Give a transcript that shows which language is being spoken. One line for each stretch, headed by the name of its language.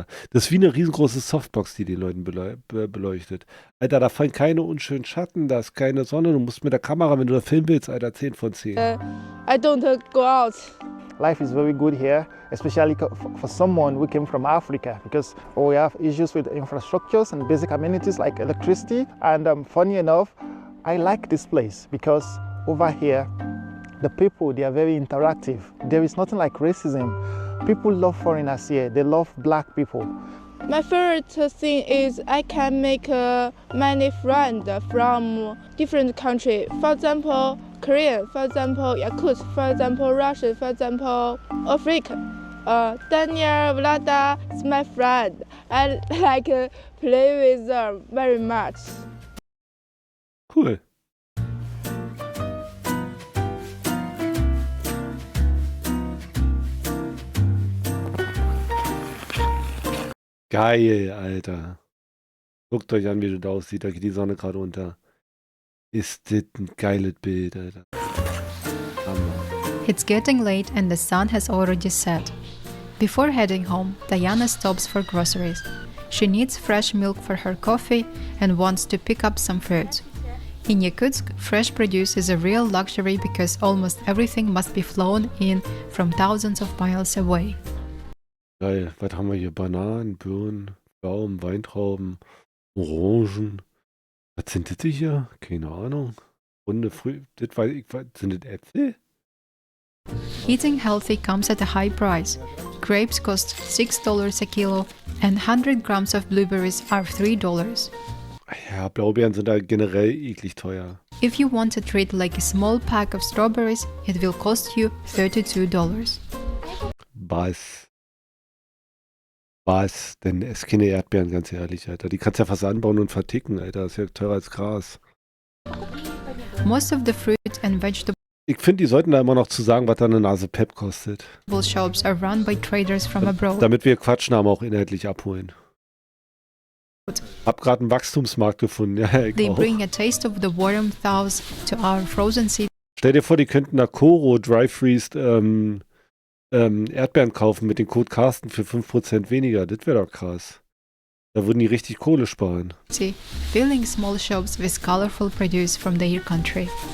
German: Das ist wie eine riesengroße Softbox, die den Leuten beleuchtet. Alter, da fallen keine unschönen Schatten, da ist keine Sonne. Du musst mit der Kamera, wenn du da filmen willst, Alter, 10 von 10.
English: I don't go out. Life is very good here, especially for someone who came from Africa, because we have issues with infrastructures and basic amenities like electricity. And funny enough, I like this place because over here, the people, they are very interactive. There is nothing like racism. People love foreigners here. They love black people. My favorite thing is I can make many friends from different countries. For example, Korean, for example, Yakut, for example, Russian, for example, Africa. Daniel, Vlada is my friend. I like play with them very much. Cool.
German: Geil, Alter. Guckt euch an, wie das da aussieht. Da geht die Sonne gerade unter. Ist das ein geiles Bild, Alter. Hammer.
English: It's getting late and the sun has already set. Before heading home, Diana stops for groceries. She needs fresh milk for her coffee and wants to pick up some fruit. In Yakutsk, fresh produce is a real luxury because almost everything must be flown in from thousands of miles away.
German: Geil. Was haben wir hier? Bananen, Birnen, Pflaumen, Weintrauben, Orangen. Was sind das hier? Keine Ahnung. Runde Früh. Sind das Äpfel?
English: Eating healthy comes at a high price. Grapes cost $6 a kilo and 100 grams of blueberries are $3.
German: Ja, Blaubeeren sind da generell eklig teuer.
English: If you want a treat like a small pack of strawberries, it will cost you $32.
German: Was? Denn es keine Erdbeeren, ganz ehrlich, Alter. Die kannst du ja fast anbauen und verticken, Alter. Das ist ja teurer als Gras.
English: Most of the fruit and vegetable
German: Ich finde, die sollten da immer noch zu sagen, was da eine Nase Pep kostet.
English: shops are run by traders from abroad.
German: Damit wir Quatschnamen auch inhaltlich abholen. Hab gerade einen Wachstumsmarkt gefunden. Ja, ich
English: They
German: auch.
English: bring a taste of the warm thaws to our frozen city.
German: Stell dir vor, die könnten da Koro Dry Freezed Erdbeeren kaufen mit dem Code Carsten für 5% weniger. Das wäre doch krass. Da würden die richtig Kohle sparen.
English: Filling small shops with colorful produce from their country.